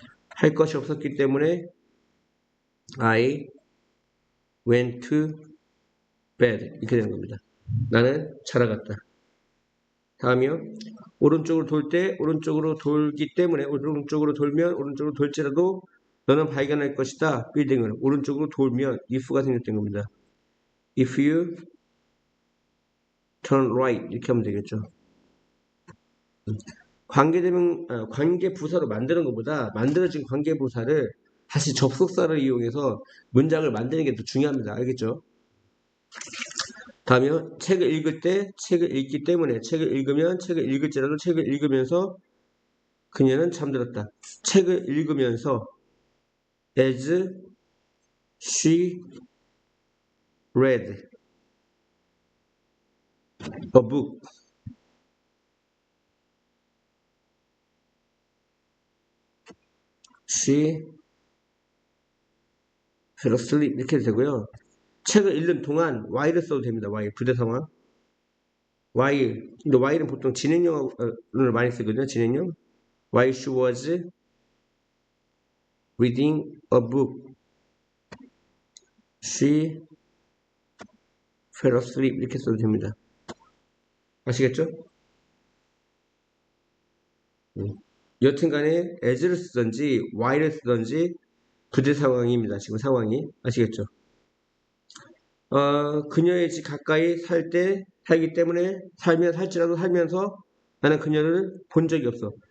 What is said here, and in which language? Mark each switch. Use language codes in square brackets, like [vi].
[ko] 할 것이 없었기 때문에 [en] I went to bed. [ko] 이렇게 되는 겁니다. 나는 자라갔다. 다음이요. 오른쪽으로 돌 때 오른쪽으로 돌기 때문에 오른쪽으로 돌면 오른쪽으로 돌지라도 너는 발견할 것이다. 빌딩을 오른쪽으로 돌면 if가 생겼던 겁니다. [en] If you turn right [ko] 이렇게 하면 되겠죠. 관계 부사로 만드는 것보다 만들어진 관계 부사를 다시 접속사를 이용해서 문장을 만드는 게 더 중요합니다. 알겠죠? 다음이요. 책을 읽을 때 책을 읽기 때문에 책을 읽으면 책을 읽을지라도 책을 읽으면서 그녀는 잠들었다. 책을 읽으면서 [en] as she read a book she fell asleep [ko] 이렇게 되고요. 책을 읽는 동안 while을 써도 됩니다. while 부대 상황 while 근데 while은 보통 진행형을 많이 쓰거든요. [en] 진행형 while she was reading a book she fell asleep [ko] 이렇게 써도 됩니다. 아시겠죠? 여튼간에 as를 쓰든지 while을 쓰든지 부재 상황입니다. 지금 상황이 아시겠죠? 그녀의 집 가까이 살기 때문에 살지라도 살면서 나는 그녀를 본 적이 없어.